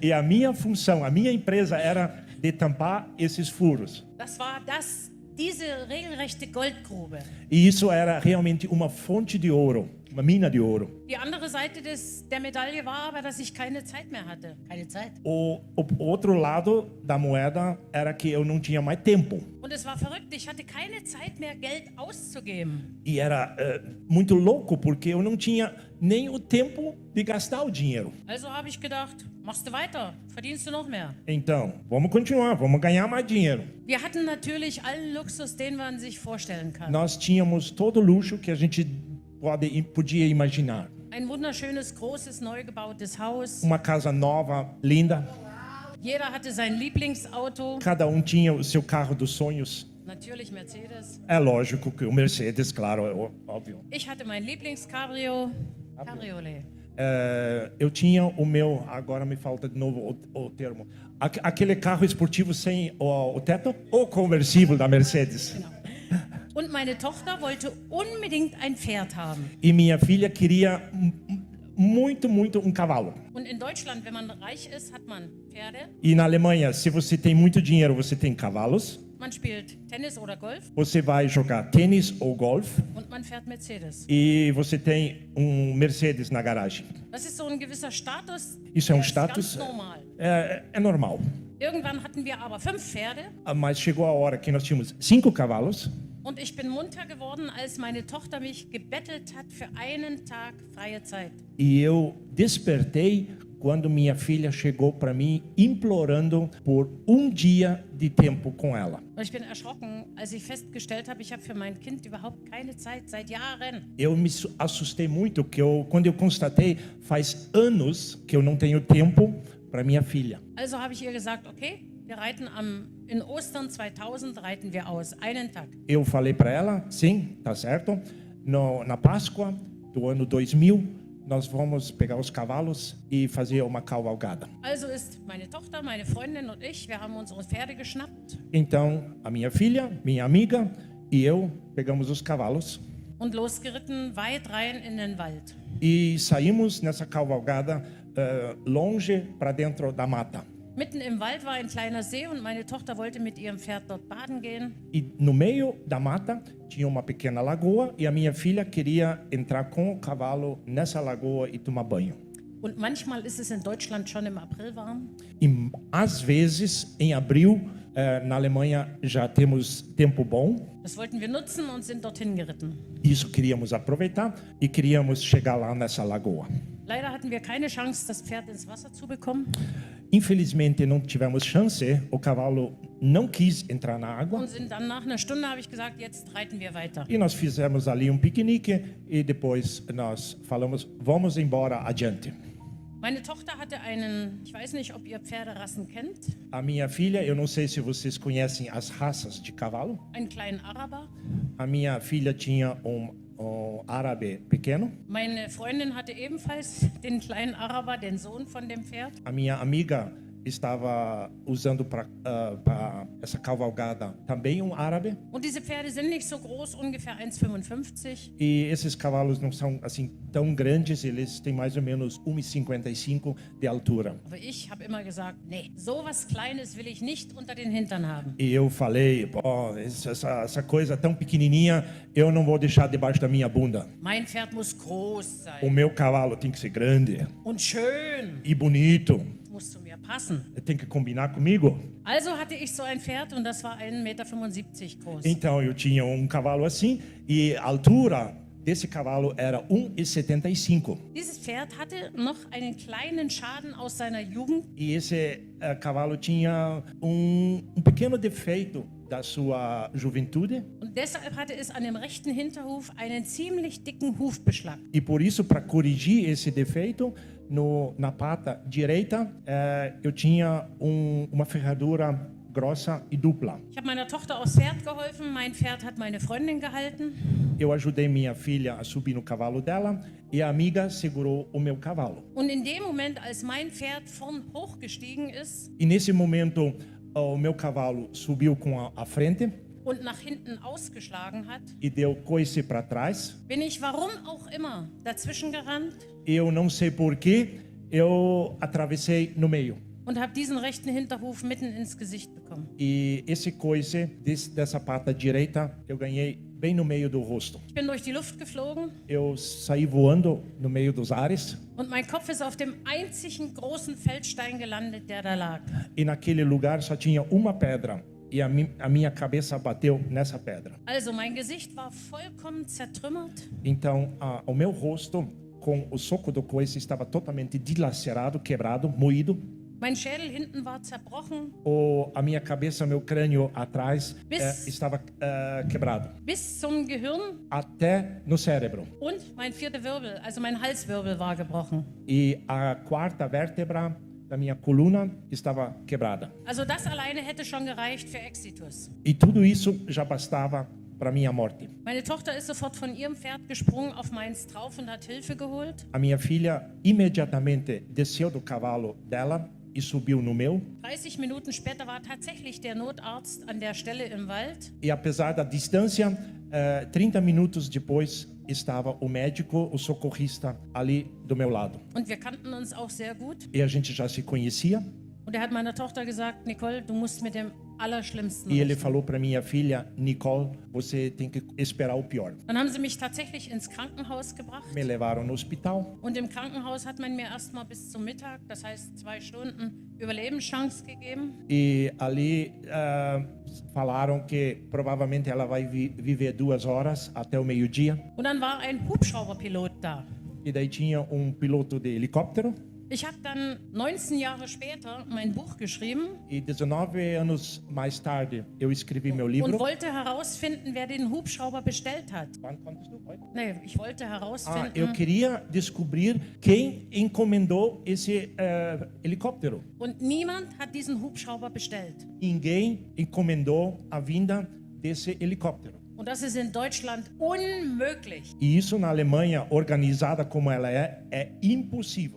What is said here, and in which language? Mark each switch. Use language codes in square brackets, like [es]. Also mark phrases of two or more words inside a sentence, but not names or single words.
[pt] E a minha função, a minha empresa era de tampar esses furos. [de] Das war diese regelrechte Goldgrube. [pt] E isso era realmente uma fonte de ouro, uma mina de ouro. [de] Die andere Seite der Medaille war aber, dass ich keine Zeit mehr hatte. Keine Zeit. [pt] O outro lado da moeda era que eu não tinha mais tempo. [de] Und es war verrückt, ich hatte keine Zeit mehr, Geld auszugeben. [pt] E era muito louco, porque eu não tinha nem o tempo de gastar o dinheiro. [de] Also habe ich gedacht, machst du weiter, verdienst du noch mehr. [pt] Então, vamos continuar, vamos ganhar mais dinheiro. [de] Wir hatten natürlich allen Luxus, den man sich vorstellen kann. [pt] Nós tínhamos todo o luxo que a gente podia imaginar. [de] Ein wunderschönes, großes, neu gebautes Haus. [pt] Uma casa nova, linda. [de] Jeder hatte sein Lieblingsauto. [pt] Cada tinha o seu carro dos sonhos. [de] Natürlich Mercedes. [pt] É lógico que o Mercedes, claro, é óbvio. [de] Ich hatte mein Lieblingscabrio. Cabriolet. [pt] Eu tinha o meu, agora me falta de novo o termo, aquele carro esportivo sem o teto, o conversível da Mercedes. [de] Genau. Und meine Tochter wollte unbedingt ein Pferd haben. [pt] E minha filha queria muito cavalo. [de] Und in Deutschland, wenn man reich ist, hat man Pferde. [pt] E na Alemanha, se você tem muito dinheiro, você tem cavalos. [de] Man spielt Tennis oder Golf [pt] Você vai jogar tênis ou golfe. [de] und man fährt Mercedes. [pt] E você tem Mercedes na garagem. [de] Das ist so ein gewisser Status. [pt] Isso é [de] der ist status. ganz normal. [pt] É normal. [de] Irgendwann hatten wir aber 5 Pferde [pt] Mas chegou a hora que nós tínhamos 5 cavalos. [de] und ich bin munter geworden, als meine Tochter mich gebettelt hat für einen Tag freie Zeit. [pt] E eu despertei quando minha filha chegou para mim implorando por dia de tempo com ela. [de] Und ich bin erschrocken, als ich festgestellt habe, ich habe für mein Kind überhaupt keine Zeit seit Jahren. [pt] Eu me assustei muito quando eu constatei faz anos que eu não tenho tempo para minha filha. [de] Also habe ich ihr gesagt, okay, wir reiten in Ostern 2000 reiten wir aus, einen Tag. [pt] Eu falei para ela, sim, tá certo. Na Páscoa do ano 2000, nós vamos pegar os cavalos e fazer uma cavalgada. [de] Also ist meine Tochter, meine Freundin und ich, wir haben unsere Pferde geschnappt [pt] Então, a minha filha, minha amiga e eu pegamos os cavalos [de] und losgeritten weit rein in den Wald. [pt] e saímos nessa cavalgada longe para dentro da mata. [de] Mitten im Wald war ein kleiner See und meine Tochter wollte mit ihrem Pferd dort baden gehen. [pt] E no meio da mata tinha uma pequena lagoa e a minha filha queria entrar com o cavalo nessa lagoa e tomar banho. [de] Und manchmal ist es in Deutschland schon im April warm. [pt] E às vezes, em abril, na Alemanha já temos tempo bom. [de] Das wollten wir nutzen und sind dorthin geritten. [pt] Isso queríamos aproveitar e queríamos chegar lá nessa lagoa. [de] Leider hatten wir keine Chance, das Pferd ins Wasser zu bekommen. [pt] Infelizmente não tivemos chance, o cavalo não quis entrar na água. [de] Und sind dann nach einer Stunde, habe ich gesagt, jetzt reiten wir weiter. [pt] E nós fizemos ali piquenique e depois nós falamos, vamos embora adiante. [de] Meine Tochter hatte einen, ich weiß nicht, ob ihr Pferderassen kennt, [pt] A minha filha, eu não sei se vocês conhecem as raças de cavalo. [de] einen kleinen Araber. [pt] A minha filha tinha árabe pequeno. [de] Meine Freundin hatte ebenfalls den kleinen Araber, den Sohn von dem Pferd. [pt] A minha amiga estava usando para essa cavalgada também árabe. [de] Und diese Pferde sind nicht so groß, ungefähr 1,55. [pt] E esses cavalos não são assim tão grandes, eles têm mais ou menos 1,55 de altura. [de] Aber ich habe immer gesagt, nee, sowas Kleines will ich nicht unter den Hintern haben. [pt] E eu falei, pô, essa coisa tão pequenininha, eu não vou deixar debaixo da minha bunda. [de] Mein Pferd muss groß [pt] O [de] sein [pt] meu cavalo tem que ser grande [de] und schön. [pt] e bonito. [de] Muss zu mir passen. [pt] Tem que combinar comigo. [de] Also hatte ich so ein Pferd und das war 1,75 Meter groß. [pt] Então eu tinha cavalo assim e a altura desse cavalo era 1,75. [de] Dieses Pferd hatte noch einen kleinen Schaden aus seiner Jugend. [pt] E esse cavalo tinha pequeno defeito da sua juventude. [de] Und deshalb hatte es an dem rechten Hinterhuf einen ziemlich dicken Hufbeschlag. [pt] E por isso, para corrigir esse defeito, na pata direita, eu tinha uma ferradura grossa e dupla. [de] Ich habe meiner Tochter aufs Pferd geholfen, mein Pferd hat meine Freundin gehalten. [pt] Eu ajudei minha filha a subir no cavalo dela e a amiga segurou o meu cavalo. [de] Und in dem Moment, als mein Pferd vorn hochgestiegen ist [pt] E nesse momento, o meu cavalo subiu com a frente [de] und nach hinten ausgeschlagen hat, [pt] e deu coice para trás. [de] bin ich, warum auch immer, dazwischen gerannt [pt] Eu não sei porquê, eu atravessei no meio. [de] und habe diesen rechten Hinterhuf mitten ins Gesicht bekommen. [pt] E esse coice dessa pata direita, eu ganhei bem no meio do rosto. [de] Ich bin durch die Luft geflogen [pt] Eu saí voando no meio dos ares [de] und mein Kopf ist auf dem einzigen großen Feldstein gelandet, der da lag. [pt] e naquele lugar só tinha uma pedra e a minha cabeça bateu nessa pedra. [de] Also mein Gesicht war vollkommen zertrümmert. [pt] Então, o meu rosto, com o soco do coice, estava totalmente dilacerado, quebrado, moído. [de] Mein Schädel hinten war zerbrochen. [pt] A minha cabeça, meu crânio atrás estava quebrado, [de] Bis zum Gehirn [pt] até no cérebro. [de] und mein vierter Wirbel, also mein Halswirbel war gebrochen. [pt] E a quarta vértebra da minha coluna estava quebrada. [de] Also das alleine hätte schon gereicht für Exitus. [pt] E tudo isso já bastava para minha morte. [de] Meine Tochter ist sofort von ihrem Pferd gesprungen auf meins drauf und hat Hilfe geholt. [pt] A minha filha imediatamente desceu do cavalo dela e subiu no meu. [de] 30 Minuten später war tatsächlich der Notarzt an der Stelle im Wald. [pt] E apesar da distância, 30 minutos depois estava o médico, o socorrista ali do meu lado. [de] Und wir kannten uns auch sehr gut. [pt] E a gente já se conhecia. [de] Und er hat meiner Tochter gesagt, Nicole, du musst mit dem Allerschlimmsten [pt] E ele [de] rechnen. [pt] falou para minha filha, Nicole, você tem que esperar o pior. [de] Dann haben sie mich tatsächlich ins Krankenhaus gebracht. [pt] Me levaram no hospital. [de] Und im Krankenhaus hat man mir erstmal bis zum Mittag, das heißt 2 Stunden, Überlebenschance gegeben. [pt] E ali falaram que provavelmente ela vai viver 2 horas até o meio-dia. [de] Und dann war ein Hubschrauberpilot da. [pt] E daí tinha piloto de helicóptero. [de] Ich habe dann 19 Jahre später mein Buch geschrieben [pt] E 19 anos mais tarde eu escrevi meu [de] und [pt] livro. [de] wollte herausfinden, wer den Hubschrauber bestellt hat. Nee, ich wollte [pt] Eu [de] herausfinden. [pt] queria descobrir quem encomendou esse helicóptero. [de] Und niemand hat diesen Hubschrauber bestellt. [pt] Ninguém encomendou a vinda desse helicóptero. [de] Und das ist in Deutschland unmöglich. [pt] E isso na Alemanha, organizada como ela é impossível.